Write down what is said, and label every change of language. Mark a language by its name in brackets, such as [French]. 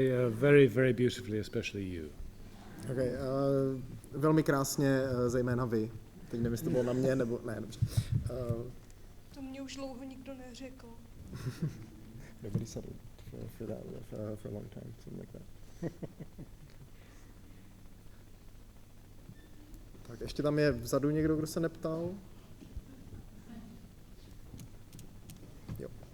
[English] Very, very beautifully, especially you. [Czech] Okay, velmi krásně, zejména vy. Teď nevím, jestli to bylo na mě, nebo ne, dobře. To mě už dlouho nikdo neřekl. [English] Nobody settled for that for a long time, something like that. [Czech] Tak ještě tam je vzadu někdo, kdo se neptal? Jo.